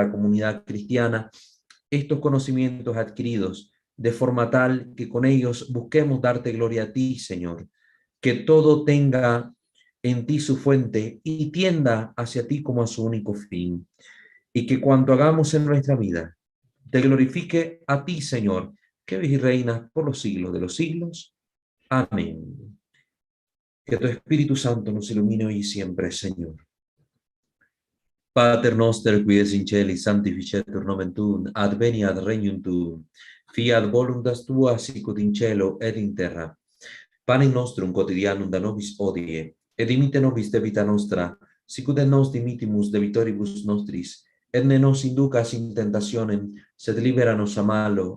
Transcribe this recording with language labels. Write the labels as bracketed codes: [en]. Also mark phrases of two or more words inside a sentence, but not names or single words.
[es] la comunidad cristiana estos conocimientos adquiridos de forma tal que con ellos busquemos darte gloria a ti, Señor, que todo tenga en ti su fuente y tienda hacia ti como a su único fin, y que cuanto hagamos en nuestra vida te glorifique a ti, Señor, que vives y reinas por los siglos de los siglos. Amén. Que tu Espíritu Santo nos ilumine hoy y siempre, Señor. [la] Pater noster, qui es in celi, sanctificetur nomen tuum, adveniat regnum tuum, fiat voluntas tua, sicut in cielo et in terra. Panem nostrum quotidianum da nobis hodie, et dimite nobis debita nostra, sicut et nos dimitimus debitoribus nostris, et ne nos inducas in tentationem, sed libera nos a malo.